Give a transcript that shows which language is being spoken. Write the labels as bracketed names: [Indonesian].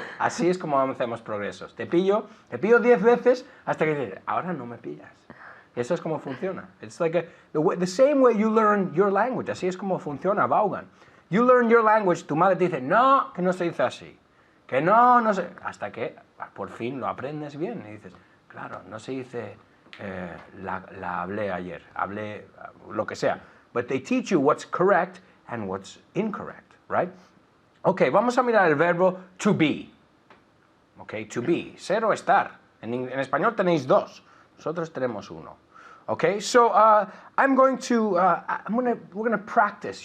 [Spanish] Así es como hacemos progresos. Te pillo 10 veces hasta que dices, ahora no me pillas. Eso es como funciona. [English] It's like the same way you learn your language. [Spanish] Así es como funciona Vaughan. [English] You learn your language, [Spanish] tu madre te dice, no, que no se dice así. Que no, no se... Hasta que por fin lo aprendes bien. Y dices, claro, no se dice la hablé ayer, hablé lo que sea. [English] But they teach you what's correct and what's incorrect, right? [Spanish] Ok, vamos a mirar el verbo to be. Ok, to be. Ser o estar. En español tenéis dos. Nosotros tenemos uno. [English] Okay, so we're going to practice.